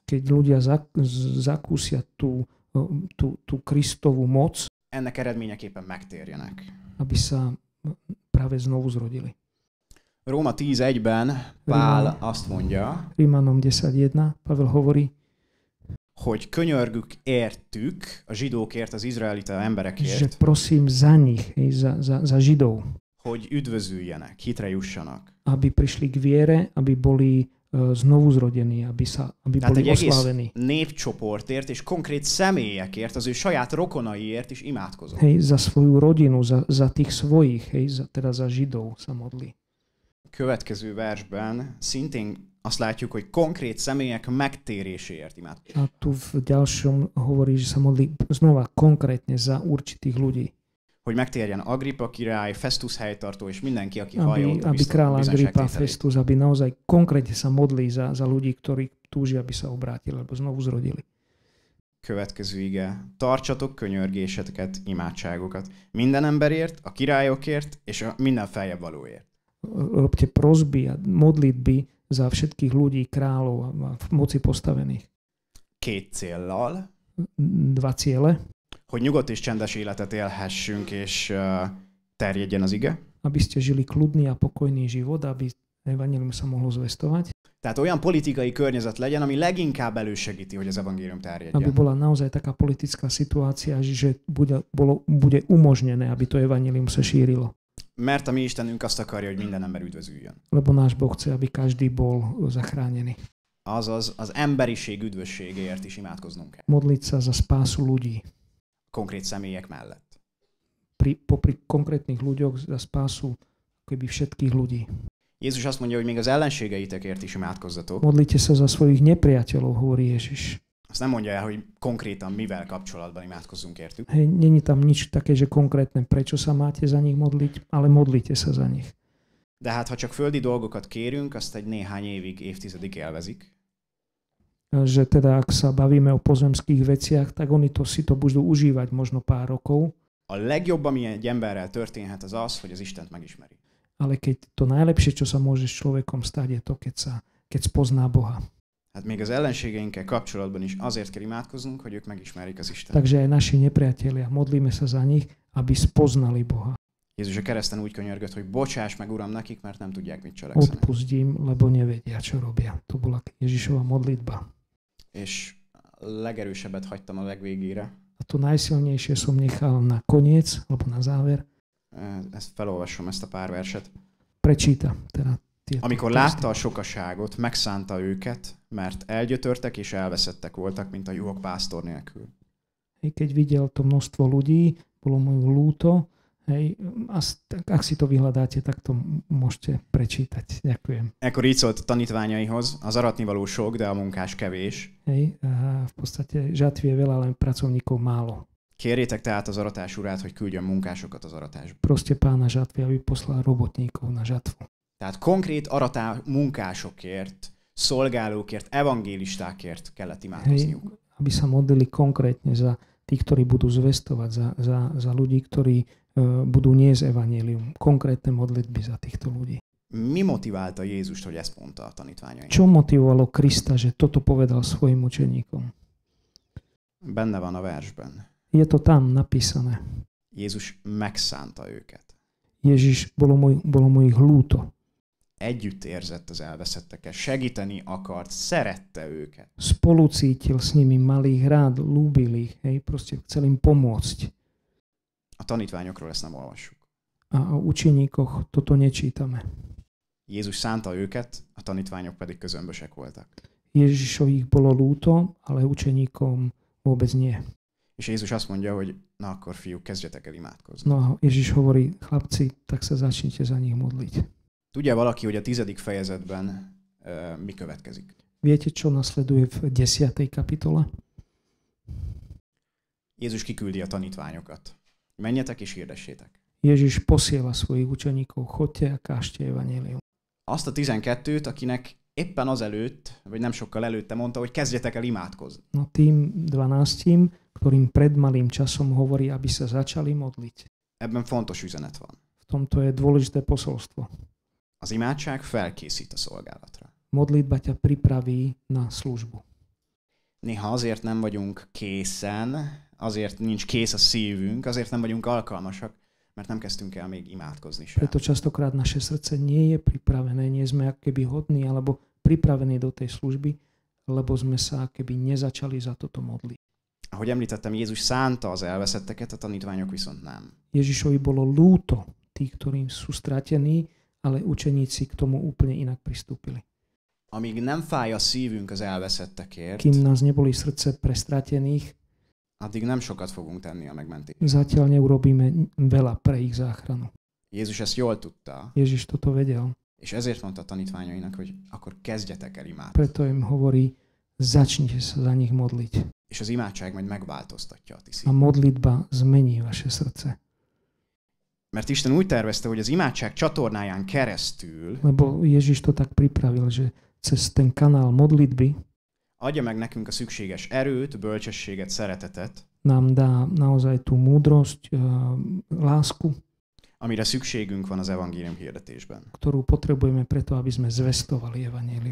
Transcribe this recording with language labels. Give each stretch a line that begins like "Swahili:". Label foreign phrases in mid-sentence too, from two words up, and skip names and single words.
Slovak: keď ľudia zakúsia tú Kristovú moc,
Hungarian: ennek eredményeképpen megtérjenek.
Slovak: Aby sa práve znovu zrodili.
Hungarian: Róma 10.1-ben Pál azt mondja,
Slovak: Rímanom 10.1 Pavel hovorí,
Hungarian: hogy könyörgük értük, a zsidókért, az izraelita emberekért,
Slovak: že prosím za nich, za Židov,
Hungarian: hogy üdvözüljenek, hitre jussanak.
Slovak: Aby prišli k viere, aby boli znovu zrodení, aby boli oslávení.
Hungarian: Népcsoportért és konkrét személyekért, az ő saját rokonaiért is imádkozott.
Slovak: Za svoju rodinu, za tých svojich, teda za Židov sa modlí.
Hungarian: Következő versben szintén azt látjuk, hogy konkrét személyek megtéréséért imádkozik.
Slovak: A tu v ďalšom hovorí, že sa modlí znova konkrétne za určitých ľudí.
Hungarian: Hogy megtérjen Agrippa király, Festus helytartó és mindenki, aki hallott a
Slovak: aby král Agrippa, Festus, aby naozaj konkrétne sa modlí za ľudí, ktorí túžia, aby sa obrátili, alebo znovu zrodili.
Hungarian: Következő ige. Tartsatok könyörgéseteket, imádságokat. Minden emberért, a királyokért és a minden feljebb valóért.
Slovak: Robte prosby a modlitby za všetkých ľudí, kráľov a v moci postavených.
Hungarian: Két céllal.
Slovak: Dva ciele.
Hungarian: Hogy nyugodt és csendes életet élhessünk, és terjedjen az ige.
Slovak: Aby ste žili kľudný a pokojný život, aby evangélium sa mohlo zvestovať.
Hungarian: Tehát olyan politikai környezet legyen, ami leginkább elősegíti, hogy az evangélium terjedjen.
Slovak: Aby bola naozaj taká politická situácia, že bude umožnené, aby to evangélium sa šírilo.
Hungarian: Mert a mi Istenünk azt akarja, hogy minden ember üdvözüljön.
Slovak: Lebo náš Boh chce, aby každý bol zachránený.
Hungarian: azaz az emberiség üdvösségéért is imádkoznunk kell.
Slovak: Modliť sa za spásu ľudí.
Hungarian: Konkrét személyek mellett.
Slovak: Popri konkrétnych ľuďoch za spásu keby všetkých ľudí.
Hungarian: Jézus azt mondja, hogy még az ellenségeitekért is imádkozzatok.
Slovak: Modlite sa za svojich nepriateľov, hovorí Ježiš.
Hungarian: Azt nem mondja el, hogy konkrétan mivel kapcsolatban imádkozzunk értük.
Slovak: Hej, není tam nič také, že konkrétne prečo sa máte za nich modliť, ale modlite sa za nich.
Hungarian: De hát ha csak földi dolgokat kérünk, azt egy néhány évig, évtizedig élvezik.
Slovak: Že teda ak sa bavíme o pozemských veciach, tak oni si to budú užívať možno pár rokov.
Hungarian: A legjobb, ami egy emberrel történhet, az az, hogy az Istent megismeri.
Slovak: Ale keď to najlepšie, čo sa môže s človekom stať, je to, keď spozná Boha.
Hungarian: Hát még az ellenségeinkkel kapcsolatban is azért kell imádkoznunk, hogy ők megismerik az Istent.
Slovak: Takže aj naši nepriatelia, modlíme sa za nich, aby spoznali Boha.
Hungarian: Jézus a kereszten úgy könyörgött, hogy bocsáss meg, Uram, nekik, mert nem tudják, mit cselekszenek.
Slovak: Odpustím, lebo nevedia, čo robia. To bola Ježišova modlitba.
Hungarian: És a legerősebbet hagytam a legvégére.
Slovak: A to najsilnejšie som nechal na koniec, alebo na záver.
Hungarian: Ezt felolvasom, ezt a pár verset.
Slovak: Prečíta teda tieto.
Hungarian: Amikor látta a sokaságot, megszánta őket, mert elgyötörtek és elveszettek voltak, mint a juhok pásztor nélkül.
Slovak: Keď videl to množstvo ľudí, bolo mu ľúto. Hej, ak si to vyhľadáte, tak to môžete prečítať. Ďakujem.
Hungarian: Ekkor így szólt a tanítványaihoz, az aratnivaló sok, de a munkás kevés.
Slovak: Hej, a v podstate žatvy je veľa, len pracovníkov málo.
Hungarian: Kérjétek tehát az aratás urát, hogy küldjön munkásokat az aratásba.
Slovak: Proste pána žatvy, aby poslal robotníkov na žatvu.
Hungarian: Tehát konkrét munkásokért, szolgálókért, evangélistákért kellett imádkozniuk.
Slovak: Hej, aby sa modlili konkrétne za tých, ktorí budú zvestovať, za ľudí, ktorí budú niesť evanjelium. Konkrétne modlitby za týchto ľudí.
Hungarian: Mi motiválta Jézust, hogy ezt mondta a tanítványainak?
Slovak: Čo motivovalo Krista, že toto povedal svojim učeníkom?
Hungarian: Benne van a versben.
Slovak: Je to tam napísané.
Hungarian: Jézus megszánta őket.
Slovak: Ježiš, bolo mu ich ľúto.
Hungarian: Együtt érzett az elveszettekkel, segíteni akart, szerette őket.
Slovak: Spolu cítil s nimi, mal ich rád, ľúbil ich, hej, proste chcel im pomôcť.
Hungarian: A tanítványokról ezt nem olvassuk.
Slovak: A o učeníkoch toto nečítame.
Hungarian: Jézus szánta őket, a tanítványok pedig közömbösek voltak.
Slovak: Ježišových bolo ľúto, ale učeníkom vôbec nie.
Hungarian: És Jézus azt mondja, hogy na akkor fiúk, kezdjetek el imádkozni.
Slovak: No a Ježiš hovorí, chlapci, tak sa začnite za nich modliť.
Hungarian: Tudja valaki, hogy a 10. fejezetben mi következik?
Slovak: Viete, čo nasleduje v 10. kapitole?
Hungarian: Jézus kiküldi a tanítványokat. Menjetek és hirdessétek.
Slovak: Ježiš posiela svojich učeníkov, chodte a kážte evanjelium.
Hungarian: Azt a 12-t, akinek éppen azelőtt, vagy nem sokkal előtte mondta, hogy kezdjetek el imádkozni.
Slovak: No tým 12, ktorým pred malým časom hovorí, aby sa začali modliť.
Hungarian: Ebben fontos üzenet van.
Slovak: V tomto je dôležité posolstvo.
Hungarian: Az imádság felkészít a szolgálatra.
Slovak: Modlitba ťa pripraví na službu.
Hungarian: Néha azért nem vagyunk készen, azért nincs kész a szívünk, azért nem vagyunk alkalmasak, mert nem kezdtünk el még imádkozni sem.
Slovak: Preto častokrát naše srdce nie je pripravené, nie sme akoby hodní alebo pripravení do tej služby, lebo sme sa akoby nezačali za toto modliť.
Hungarian: Ahogy említettem, Jézus szánta az elveszetteket, a tanítványok viszont nem.
Slovak: Ježišovi bolo ľúto tí, ktorí sú stratení, ale učeníci k tomu úplne inak pristúpili.
Hungarian: Amíg nem fáj a szívünk az elveszettekért,
Slovak: Kým nás neboli srdce pre stratených,
Hungarian: addig nem sokat fogunk tenni a megmentésért.
Slovak: zatiaľ neurobíme veľa pre ich záchranu.
Hungarian: Jézus ezt jól tudta,
Slovak: Ježiš toto vedel.
Hungarian: és ezért mondta a tanítványainak, hogy akkor kezdjetek el imádkozni.
Slovak: Preto im hovorí, začnite sa za nich modliť.
Hungarian: És az imádság majd megváltoztatja a ti
Slovak: A
Hungarian: szívet.
Slovak: modlitba zmení vaše srdce.
Hungarian: Mert Isten úgy tervezte, hogy az imádság csatornáján keresztül
Slovak: Lebo Ježiš to tak pripravil, že cez ten kanál modlitby
Hungarian: adja meg nekünk a szükséges erőt, bölcsességet, szeretetet,
Slovak: nám dá naozaj tú múdrosť, lásku,
Hungarian: amire szükségünk van az evangélium hirdetésben.
Slovak: ktorú potrebujeme preto, aby sme zvestovali evanjelium.